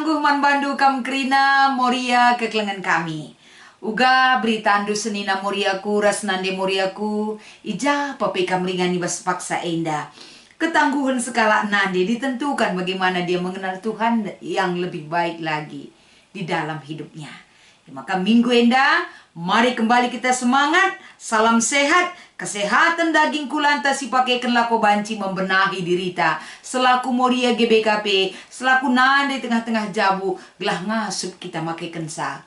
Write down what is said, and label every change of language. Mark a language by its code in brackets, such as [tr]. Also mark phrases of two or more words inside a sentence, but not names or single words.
[btx] man bandu kam krina moria keklengan kami. Uga berita andu senina moriaku ras nande moriaku ija papi kamringani bas paksa enda. [id] Ketangguhan skala nande ditentukan bagaimana dia mengenal Tuhan yang lebih baik lagi di dalam hidupnya. [btx] Maka minggu enda, [id] mari kembali kita semangat, salam sehat, kesehatan daging [btx] kulanta si pakaikan lako banci membenahi dirita. Selaku moria GBKP, selaku nande tengah-tengah jabu, gelah ngasup kita makaikan sa.